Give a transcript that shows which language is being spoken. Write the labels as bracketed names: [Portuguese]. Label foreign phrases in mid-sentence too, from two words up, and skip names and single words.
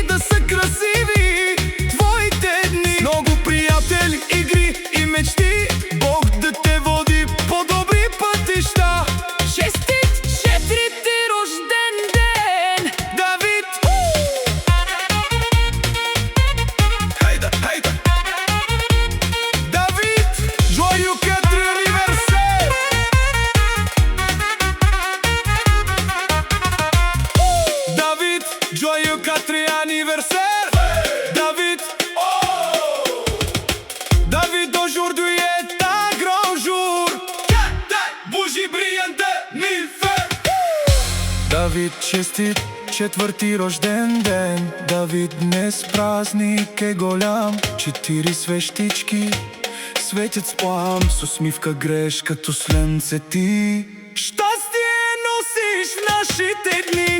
[Bulgarian] да са красиви твоите дни. Много приятели, игри и мечти, Бог да те води по добри пътища. Честит четвърти рожден ден, Давид! Хайде, хайде! Давид! [French] Joyeux quatrième anniversaire! David! Joyeux quatrième anniversaire! David! David, aujourd'hui est un grand jour. 4 bougies brillent de 1000 feux. [Bulgarian] Давид, честит четвърти рожден ден. Давид, днес празник е голям. 4 свещички светят с плам, с усмивка грееш като слънце ти. Щастие носиш в нашите дни.